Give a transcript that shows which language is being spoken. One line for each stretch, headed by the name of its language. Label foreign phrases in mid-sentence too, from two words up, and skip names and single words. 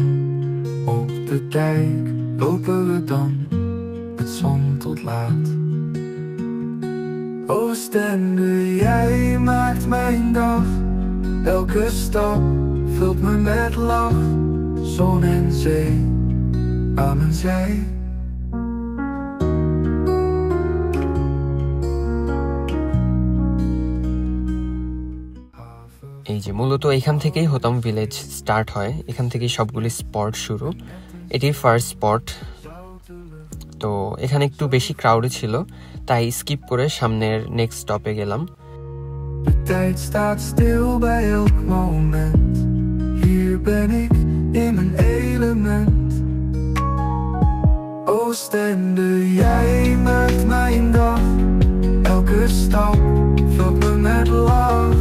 Dutch: Op de dijk lopen we dan, met zon tot laat. Oostende, jij maakt mijn dag. Elke stap vult me met lach. Zon en zee aan mijn zij.
Bangla: এই যে মূলত এখান থেকেই হোতাম ভিলেজ স্টার্ট হয়, এখান থেকেই সবগুলি স্পট শুরু। এটি ফার্স্ট স্পট। তো এখানে একটু বেশি ক্রাউডে ছিল, তাই স্কিপ করে সামনের
English: next stop
Bangla: গেলাম।
Dutch: De tijd staat stil bij elk moment. Hier ben ik in mijn element. Oostende, jij maakt mijn dag. Elke stap vult me met lach.